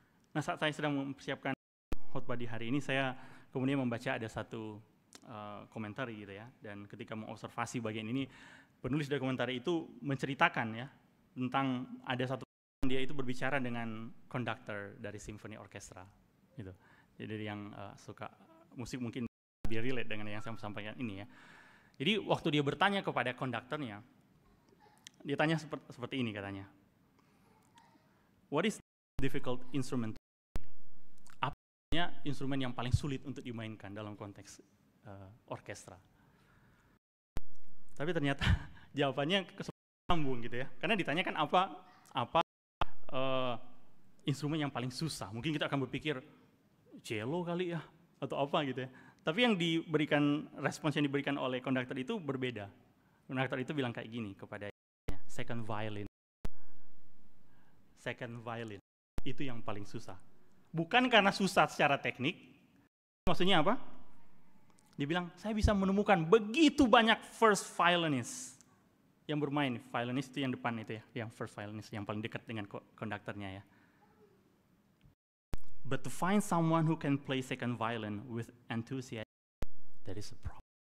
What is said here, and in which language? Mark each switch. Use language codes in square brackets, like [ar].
[id] Nah, saat saya sedang mempersiapkan khotbah di hari ini, saya kemudian membaca ada satu komentar gitu ya, dan ketika mengobservasi bagian ini, penulis dari komentar itu menceritakan ya, tentang ada satu dia itu berbicara dengan konduktor dari Symphony Orchestra gitu. Jadi yang suka musik mungkin lebih relate dengan yang saya sampaikan ini ya. Jadi waktu dia bertanya kepada konduktornya, dia tanya seperti ini katanya. [en] What is difficult instrument? [id] Apa instrumen yang paling sulit untuk dimainkan dalam konteks orkestra? Tapi ternyata jawabannya sambung gitu ya. Karena ditanyakan apa instrumen yang paling susah. Mungkin kita akan berpikir cello kali ya atau apa gitu ya. Tapi yang diberikan, respons yang diberikan oleh konduktor itu berbeda. Konduktor itu bilang kayak gini kepada second violin. Second violin itu yang paling susah. Bukan karena susah secara teknik. Maksudnya apa? Dia bilang, saya bisa menemukan begitu banyak first violinist yang bermain. Violinist itu yang depan itu ya, yang first violinist yang paling dekat dengan konduktornya ya. [en] But to find someone who can play second violin with enthusiasm, that is a problem.